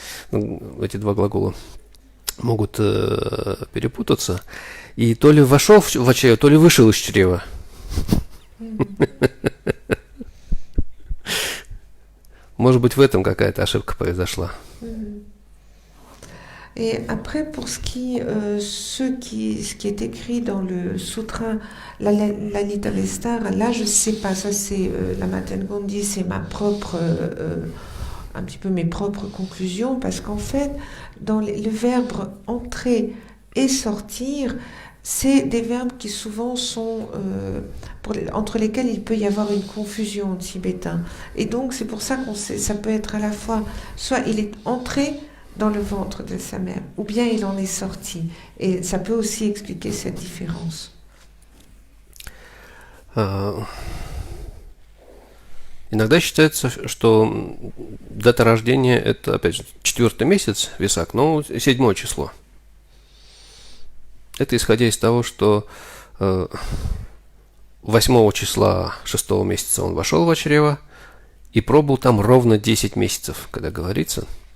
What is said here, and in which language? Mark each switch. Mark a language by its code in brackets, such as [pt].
[ru] Эти два глагола могут перепутаться. И то ли вошел в чрево, то ли вышел из чрева. Может быть, в этом какая-то ошибка произошла. [fr] Et après, pour ce qui est écrit dans le sutra Lalita-Vistara, là je ne sais pas, ça c'est la Maten Gondi, c'est ma propre, un petit peu mes propres conclusions, parce qu'en fait, dans le verbe entrer et sortir, c'est des verbes qui souvent sont entre lesquels il peut y avoir une confusion en tibétain. Et donc c'est pour ça ça peut être à la fois, soit il est entré dans le ventre de sa mère, ou bien il en est sorti. Et ça peut aussi expliquer cette différence. [ru] Иногда считается, что дата рождения – это, опять же, 4-й месяц, Весак, но 7 число. Это исходя из того, что 8 числа 6 месяца он вошел в чрево и пробыл там ровно 10 месяцев, когда говорится.